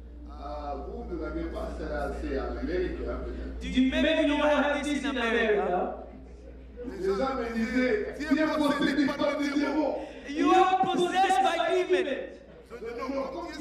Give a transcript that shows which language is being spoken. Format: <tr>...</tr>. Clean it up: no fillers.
<fr>Ah, vous ne l'avez pas, c'est en Amérique, hein, peut-être.</fr> <en>Maybe you don't have this in America.</en> <fr>Les gens me disaient, Dieu possédé par des démons.</fr> <en>You are possessed by demons.</en>